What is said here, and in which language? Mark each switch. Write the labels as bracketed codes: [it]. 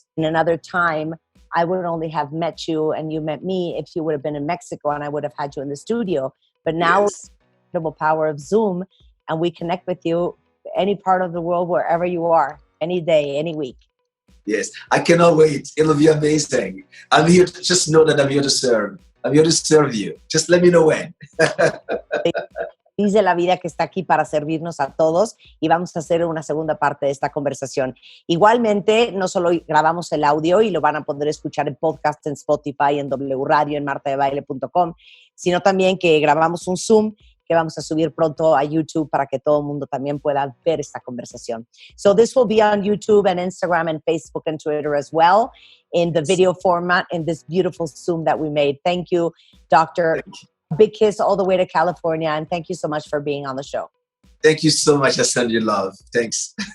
[en] In another time, I would only have met you and you met me if you would have been in Mexico and I would have had you in the studio. But now, yes, with the incredible power of Zoom, and we connect with you any part of the world, wherever you are, any day, any week. Yes, I cannot wait. It'll be amazing. I'm here to just know that I'm here to serve. I'm here to serve you. Just let me know when. [es] Dice la vida que está aquí para servirnos a todos y vamos a hacer una segunda parte de esta conversación. Igualmente, no solo grabamos el audio y lo van a poder escuchar en podcast, en Spotify, en W Radio, en martadebaile.com, sino también que grabamos un Zoom que vamos a subir pronto a YouTube para que todo el mundo también pueda ver esta conversación. [en] So this will be on YouTube and Instagram and Facebook and Twitter as well in the video format in this beautiful Zoom that we made. Thank you, Doctor. Big kiss all the way to California, and thank you so much for being on the show. Thank you so much. I send you love. Thanks.